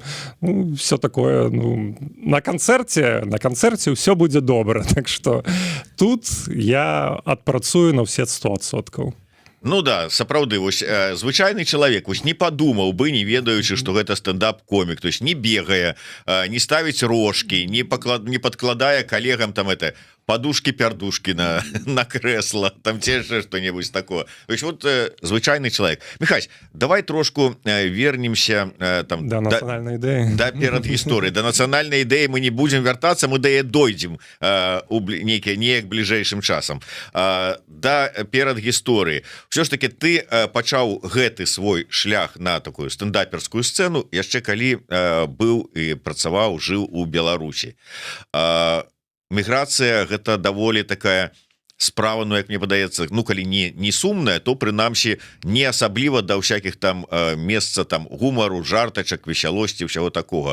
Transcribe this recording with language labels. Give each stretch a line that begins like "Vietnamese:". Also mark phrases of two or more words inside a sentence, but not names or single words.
Belarusian: Ну,
Russian: все такое,
Belarusian: ну, на канцэрце ўсё будзе добра. Так што тут я адпрацую на ўсе 100%. Ну да, сапраўды, вось звычайны чалавек вось не падумаў бы, не ведаючы, што гэта стэндап-комік,
Russian: то есть
Belarusian: не бегае, не ставіць рожкі, не падкладае калегам там
Russian: это подушки-пердушки на кресло, там те же что-нибудь такое. То есть вот звычайный человек. Михась, давай трошку вернемся там, до национальной идеи. Да, перед историей. До национальной идеи мы не будем вертаться, мы до ее дойдем неяк ближайшим часом. Да, перед историей.
Belarusian: Все ж таки ты пачаў гэты свой шлях на такую стендаперскую сцену, яшчэ калі быў і працаваў, жыў у Беларусі. Міграцыя гэта даволі такая справа, ну, як мне падаецца, ну, калі не сумная, то прынамсі не асабліва да ўсякіх там месца там гумару, жартачак, весялосці, ўсяго такога.